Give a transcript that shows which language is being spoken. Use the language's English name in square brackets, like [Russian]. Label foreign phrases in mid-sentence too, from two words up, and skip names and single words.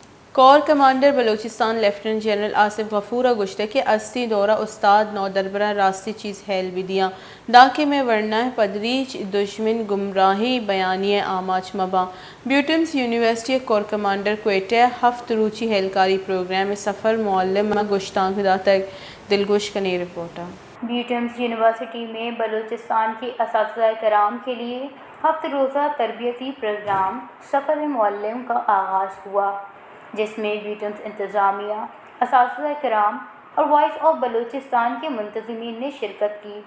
[English] Corps Commander [Baluchi] بلوچستان [English] Lieutenant General [Baluchi] آصف غفور گشتہ کے استی دورہ استاد نو دربرہ راستی چیز ہیل بدیاں ڈاکے میں ورنہ پدریچ دشمن گمراہی بیانی آماچ مباں بیوٹمز یونیورسٹی [English] Corps Commander [Baluchi] کوئٹہ ہفت روچی ہیلکاری پروگرام میں سفر معلم گشتان خدا تک دلگوش کنی رپورٹا [Urdu] بیوٹمز یونیورسٹی میں بلوچستان کے اساتذہ کرام کے لیے ہفت روزہ تربیتی پروگرام سفر معلم کا آغاز ہوا، جس میں بیوٹمز انتظامیہ، اساتذہ کرام اور وائس آف بلوچستان کے منتظمین نے شرکت کی۔